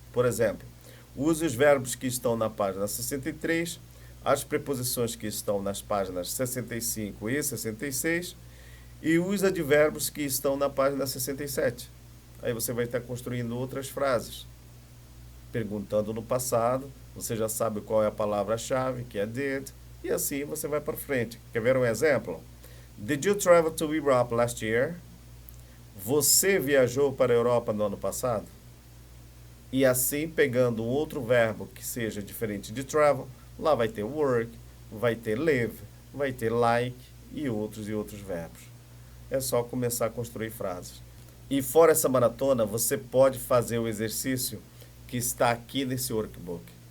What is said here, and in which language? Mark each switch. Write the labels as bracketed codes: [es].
[pt] Por exemplo, use os verbos que estão na página 63, as preposições que estão nas páginas 65 e 66 e os advérbios que estão na página 67. Aí você vai estar construindo outras frases. Perguntando no passado, você já sabe qual é a palavra-chave, que é did, e assim você vai para frente. Quer ver um exemplo? [en] Did you travel to Europe last year? [pt] Você viajou para a Europa no ano passado? E assim, pegando um outro verbo que seja diferente de travel, lá vai ter work, vai ter live, vai ter like e outros verbos. É só começar a construir frases. E fora essa maratona, você pode fazer o exercício que está aqui nesse workbook.